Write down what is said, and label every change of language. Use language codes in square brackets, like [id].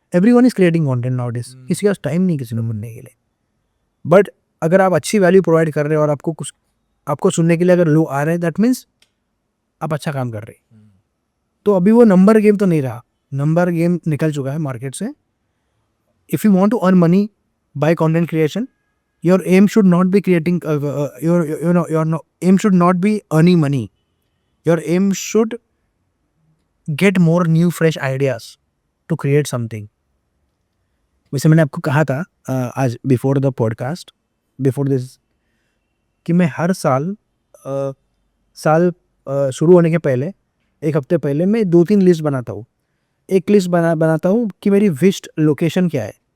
[en] everyone is creating content nowadays, [hi] किसी के पास time नहीं किसी को मिलने के लिए। बट अगर आप अच्छी वैल्यू प्रोवाइड कर रहे हो और आपको कुछ, आपको सुनने के लिए अगर लोग आ रहे हैं, दैट मीन्स आप अच्छा काम कर रहे हैं। तो अभी वो नंबर गेम तो नहीं रहा, नंबर गेम निकल चुका है मार्केट से। [en] If you want to earn money by content creation, your aim should not be creating your aim should not be earning money. Your aim should get more new fresh ideas to create something. [hi] वैसे मैंने आपको कहा था आज [en] before the podcast, before this, [hi] कि मैं हर साल शुरू होने के पहले एक हफ्ते पहले मैं 2-3 लिस्ट बनाता हूँ। एक लिस्ट बनाता हूँ कि मेरी विश्ड लोकेशन क्या है,